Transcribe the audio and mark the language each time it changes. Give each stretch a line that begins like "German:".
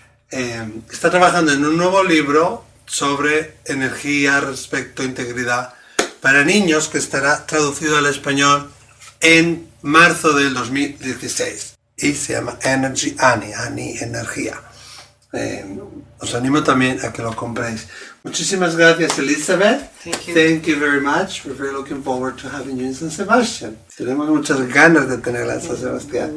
Spanish: Está trabajando en un nuevo libro sobre energía respecto a integridad para niños, que estará traducido al español en marzo del 2016. Y se llama Energy Ani, energía. Os animo también a que lo compréis. Muchísimas gracias, Elizabeth.
English: Thank you. Very much. We're very looking forward to having you in San Sebastián.
Spanish: Tenemos muchas ganas de tenerla en San Sebastián.